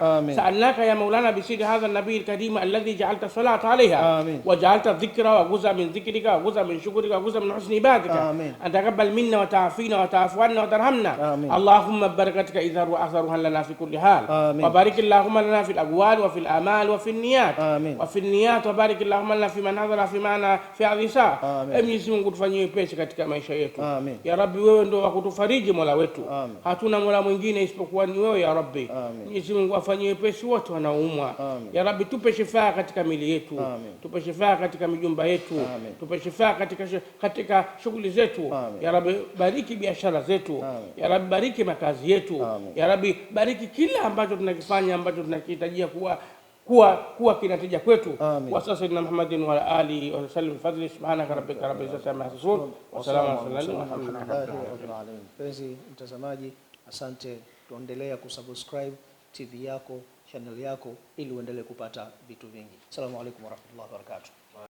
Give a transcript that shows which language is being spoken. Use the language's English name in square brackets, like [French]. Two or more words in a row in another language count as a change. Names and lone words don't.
[Arabic] سألناك يا مولانا بسر هذا النبي الكريم الذي جعلت الصلاة عليها وجعلت الذكر وجزء من ذكرك وجزء من شكرك وجزء من حسن عبادك، أن تقبل منا وتعافينا وتعفو عنا وترحمنا. اللهم ببركتك إذا وأثرها لنا في كل حال، وبارك اللهم لنا في الأقوال وفي الآمال وفي النيات وبارك اللهم لنا في من حضر في معنا في هذه الساعة. [Swahili] Mwenyezi Mungu tufanyie pesi katika maisha yetu. [Arabic] يا ربي, [Swahili] wewe ndio wakutufariji Mola wetu, hatuna Mola mwingine isipokuwa ni wewe [Arabic] يا ربي. [Swahili] Mwenyezi Mungu afanyie pesi wote wanaoumwa. [Arabic] يا ربي, [Swahili] tupe shifaa katika mili yetu, tupe shifaa katika mijumba yetu, tupe shifaa katika shughuli zetu. [Arabic] يا ربي, [Swahili] bariki biashara zetu. [Arabic] يا ربي, [Swahili] bariki makazi yetu. [Arabic] يا ربي, [Swahili] bariki kila ambacho tunakifanya ambacho tunakihitajia kuwa kinatija kwetu. [Arabic] وسيدنا محمد وآله وسلم فضل سبحانك ربك رب العزة عما يصفون وسلام الحمد لله رب العالمين. [Swahili] Mpenzi mtazamaji, asante, tuendelea kusubscribe TV yako, channel yako ili uendelee kupata vitu vingi. [Arabic] السلام عليكم ورحمة الله وبركاته.